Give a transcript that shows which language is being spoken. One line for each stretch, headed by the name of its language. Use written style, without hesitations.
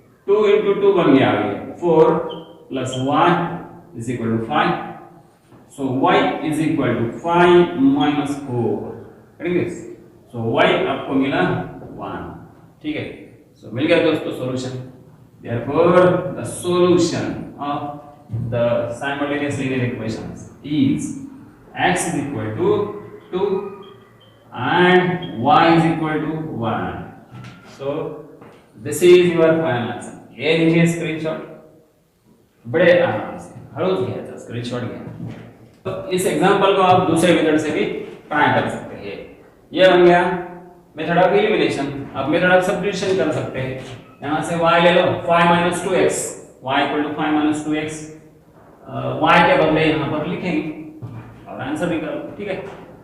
Hindi: 2 into 2 बन गया, 4 plus y is equal to 5। So y is equal to 5 minus 4, करेंगे। सो y आपको मिला 1, ठीक है। सो मिल गया दोस्तों solution.
English: Therefore the solution of the simultaneous linear equations is x is equal to 2 and y is equal to 1। so this is your final answer।
Hindi: ये लीजिए screenshot, बड़े आराम से हड़ूस गया था स्क्रीनशॉट गया। तो इस एग्जांपल को आप दूसरे मेथड से भी ट्राई कर सकते हैं। ये बन गया मेथड ऑफ एलिमिनेशन। आप मेथड ऑफ सब्स्टिट्यूशन कर सकते हैं, यहाँ से y ले लो
English: 5 minus 2x, y equal to 5 minus 2x,
Hindi: y के बदले यहाँ पर लिखेंगे और आंसर भी करो, ठीक है।